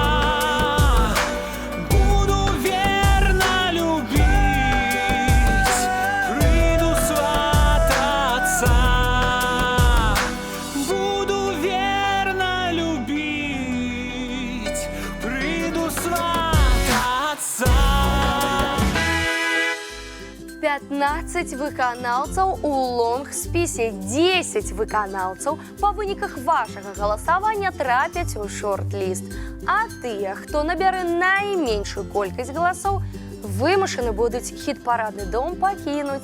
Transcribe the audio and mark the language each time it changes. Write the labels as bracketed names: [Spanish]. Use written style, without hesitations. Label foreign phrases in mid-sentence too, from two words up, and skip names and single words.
[Russian] буду верно любить, приду свататься, буду верно любить, приду свататься. [Belarusian] 15 выканаўцаў у лонг-спісе, 10 выканаўцаў па выніках вашага галасавання трапяць у шорт-ліст. А тыя, хто набярэ найменшую колькасць галасоў, вымушаны будуць хіт-парадны дом пакінуць.